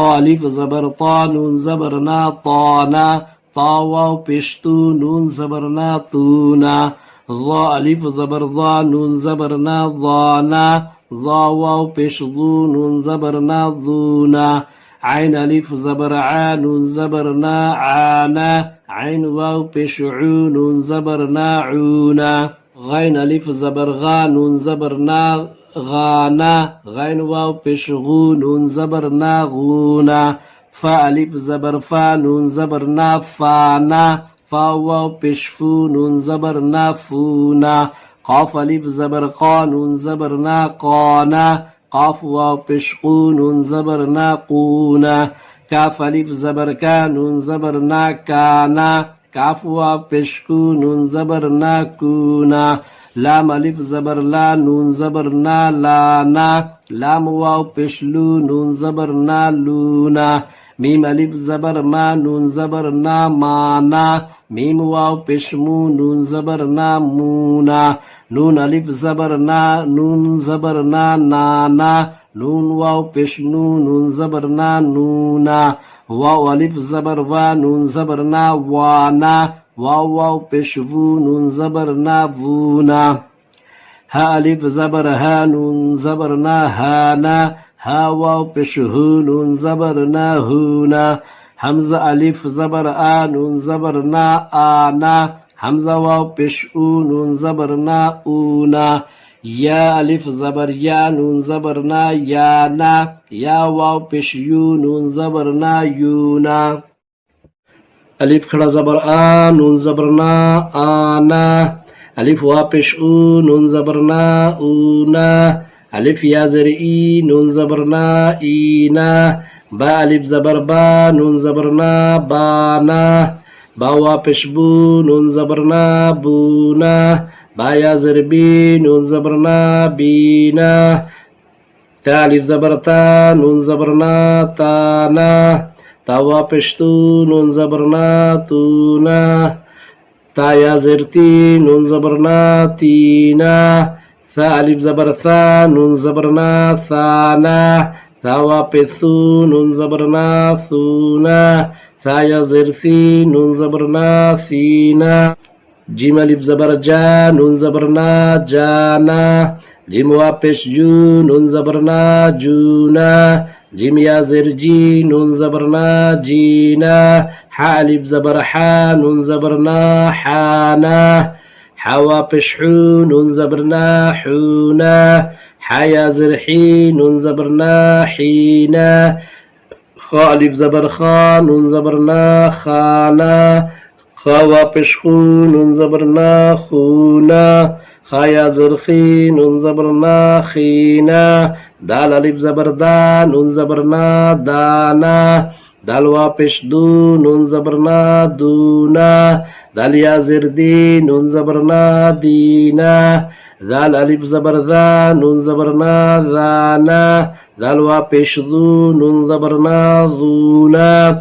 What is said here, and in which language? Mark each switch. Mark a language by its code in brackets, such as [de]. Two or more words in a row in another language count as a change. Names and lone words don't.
[ur] الف زبر طا نون زبر نا طانا طا واو پیش تو نون زبر نا تونا ضا الف زبر ضا نون زبر نا ضانا ضا واو پیش ضو نون زبر نا ضونا عين الف زبر عا نون زبر نا عانا عين واو پیش عو نون زبر نا عونا غين الف زبر غا نون زبر نا غانا غين واو پیش غو نون زبر نا غونا فا الف زبر فا نون زبر نا فانا فا واو پیش فو نون زبر نا فونا قاف الف زبر قا نون زبر نا قانا قاف واو پیش قو نون زبر نا قونا کاف الف زبر کا نون زبر نا کانا کاف واو پیش کو نون زبر نا کونا لام الف زبر لا نون زبر نا لانا لام واو پیش لو نون زبر نا لونا میم الف زبر ما نون زبر نا مانا میم واو پیش مو نون زبر نا مونا نون الف زبر نا نون زبر نا نانا نون واو پیش نو نون زبر نا نونا واو الف زبر وا نون زبر نا وانا واو پیش وو نون زبر نا وونا ها الف زبر ها نون زبر نا هانا ها واو پیش هو نون زبر نا هونا حمزه الف زبر آ نون زبر نا آنا حمزه واو پیش او نون زبر نا اونا یا الف زبر یا نون زبر نا یانا یا واو پیش یو نون زبر نا یونا الف کھڑا زبر آ نون زبر نا آنا الف وا پیش او نون زبر نا اونا الف یا زر ای نون زبر نا اینا با الف زبر با نون زبر نا بانا با وا پیش بو نون زبر نا بونا با یا زر بی نون زبر نا بینا تا الف زبر تا نون زبر نا تانا تا وا پیش تو نون زبر نا تونا تا یا زر تی نون زبر نا تینا ثا الف زبر ثا نون زبر نا ثانا ثا وا پیش ثو نون زبر نا ثونا ثا یا زر ثی نون زبر نا ثینا جیم الف زبر جا نون زبر نا جانا جیم وا پیش جو نون زبر نا جونا جیم یا زر جی نون زبر نا جینا حا الف زبر حا نون زبر نا حانا حوا پیش حو نون زبر نا حونا حا یا زر حی نون زبر نا حینا خا الف زبر خا نون زبر نا خانا خا وا پیش خو نون زبر نا خونا خا یا زر خی نون زبر نا خینا دال الف زبر دا نون زبر نا دانا دال وا پیش دو نون زبر نا دونا دال یا زر دی نون زبر نا دینا دال الف زبر ذا نون زبر نا ذانا دال وا پیش ذو نون زبر نا ذونا